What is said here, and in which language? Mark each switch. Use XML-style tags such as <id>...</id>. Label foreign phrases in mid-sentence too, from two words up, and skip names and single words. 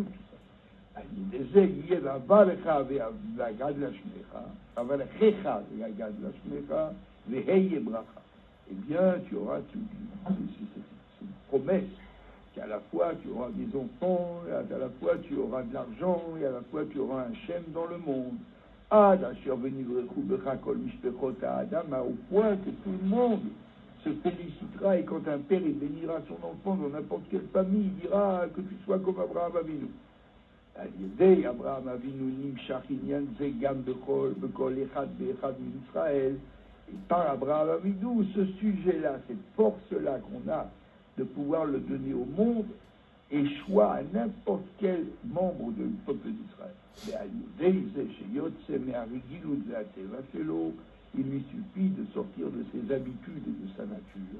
<fr>Eh bien, tu auras cette promesse qu'à la fois tu auras des enfants, et à la fois tu auras de l'argent, et à la fois tu auras un Shem dans le monde. Au point que tout le monde se félicitera, et quand un père il bénira son enfant dans n'importe quelle famille, il dira que tu sois comme Abraham Avinu.</fr> <he>על ידי אברהם אבינו נמשך עניין זה גם בכל אחד ואחד מישראל.</he> <fr>Et par Abraham Avinou, ce sujet-là, cette force-là qu'on a de pouvoir le donner au monde, échoua à n'importe quel membre du peuple d'Israël. Il lui suffit de sortir de ses habitudes et de sa nature.</fr>